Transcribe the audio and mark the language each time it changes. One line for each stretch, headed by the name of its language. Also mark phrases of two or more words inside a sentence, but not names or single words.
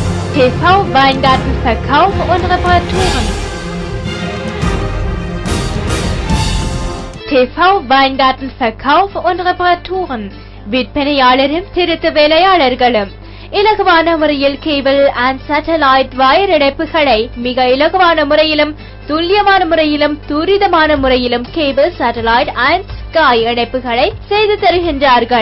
German: TV Weingarten Verkauf und Reparaturen. TV Weingarten Verkauf und Reparaturen.
Tamil: விற்பனையாளரும் திருத்த வேலையாளர்களும் இலகுவான முறையில்
English: cable and satellite wire
Tamil: இணைப்புகளை மிக இலகுவான முறையிலும் துல்லியமான முறையிலும் துரிதமான முறையிலும்
English: cable satellite and sky
Tamil: இணைப்புகளை செய்து தருகின்றார்கள்.